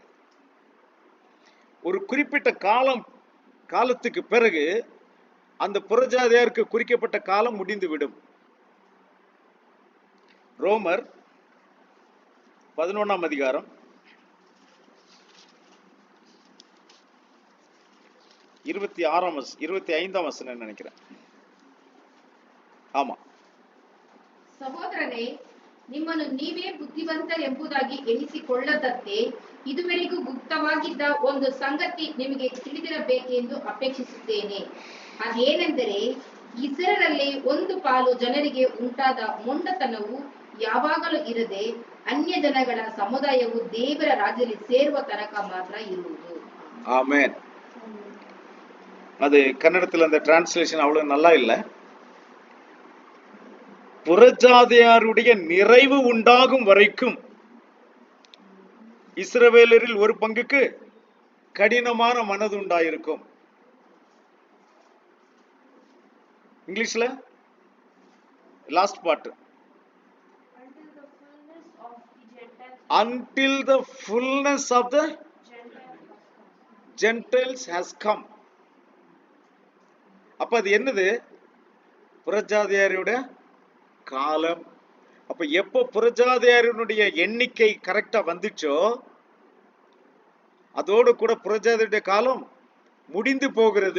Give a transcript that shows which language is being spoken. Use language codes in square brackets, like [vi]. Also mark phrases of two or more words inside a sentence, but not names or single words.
[ta] ஒரு குறிப்பிட்ட காலத்துக்கு பிறகு அந்த புறஜாதியாருக்கு குறிக்கப்பட்ட காலம் முடிந்து விடும். ரோமர் 11ஆம் அதிகாரம் 25ஆம் வசனம் நினைக்கிறேன். [kn] ಆಮಾ. ಸಹೋದರರೇ, ನಿಮ್ಮನ್ನು ನೀವೇ ಬುದ್ಧಿವಂತರೆಂಬುದಾಗಿ ಎಣಿಸಿಕೊಳ್ಳದಂತೆ ಇದುವರೆಗೂ ಗುಪ್ತವಾಗಿದ್ದ ಒಂದು ಸಂಗತಿ ನಿಮಗೆ ತಿಳಿದಿರಬೇಕೆಂದು ಅಪೇಕ್ಷಿಸುತ್ತೇನೆ. ಅದೇನೆಂದರೆ, ಇಸ್ರಾಯೇಲರಲ್ಲಿ ಒಂದು ಪಾಲು ಜನರಿಗೆ ಉಂಟಾದ ಮೊಂಡತನವು ಯಾವಾಗಲೂ ಇರದೆ ಅನ್ಯ ಜನಗಳ ಸಮುದಾಯವು ದೇವರ ರಾಜ್ಯದಲ್ಲಿ ಸೇರುವ ತನಕ ಮಾತ್ರ ಇರುವುದು. ಆಮೆನ್. [ta] அது கன்னடத்துல அந்த டிரான்ஸ்லேஷன் அவ்வளவு நல்லா இல்ல. புறஜாதியாருடைய நிறைவு உண்டாகும் வரைக்கும் இஸ்ரவேலரில் ஒரு பங்குக்கு கடினமான மனது உண்டாயிருக்கும். இங்கிலீஷ்ல [en] last part, until the fullness of the Gentiles has come. [ta] அப்ப அது என்னது? புறஜாதியாருடைய காலம். அப்ப எப்போ புறஜாதியாருடைய எண்ணிக்கை கரெக்டா வந்துச்சோ அதோடு கூட புறஜாதியுடைய காலம் முடிந்து போகிறது.